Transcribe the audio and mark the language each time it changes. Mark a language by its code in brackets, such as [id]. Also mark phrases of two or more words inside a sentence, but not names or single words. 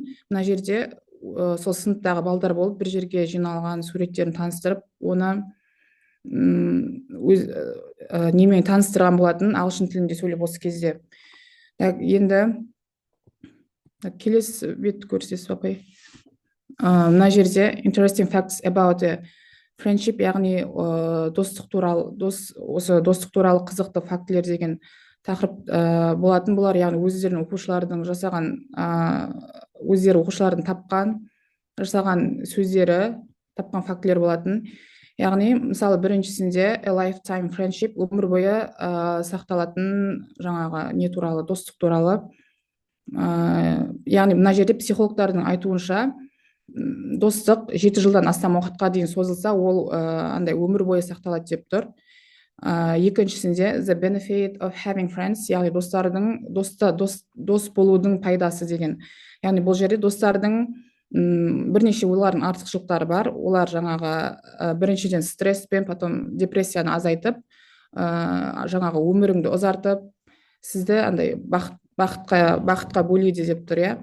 [kk] Мына жерде сол сыныптағы балдар болып бір жерге жиналған суреттерін таныстырып, оны немен таныстырған болатын, ағылшын тілінде сөйлеп осы кезде. Енді келесі бет көрсетесіз апай. Мына жерде [en] interesting facts about friendship, [kk] яғни достық туралы қызықты фактілер деген тақырып болатын. Бұлар яғни өздерінің оқушылардың жасаған, өздері оқушылардың жасаған сөздері, тапқан фактілер болатын. яғни мысалы біріншісінде [en] a lifetime friendship, [kk] өмір бойы сақталатын жаңағы не туралы, достық туралы. Яғни мына жерде психологтардың айтуынша достық 7 жылдан астам уақытқа дейін созылса, ол андай өмір бойы сақталады деп тұр. [en] Екіншісінде the benefit of having friends, [kk] яғни дос болудың пайдасы деген. Яғни бұл жерде достардың бірнеше олардың артықшылықтары бар. Олар жаңағы біріншіден стресс пен потом депрессияны азайтып, жаңағы өміріңді ұзартып, сізді андай бақытқа бөлейді деп тұр, иә.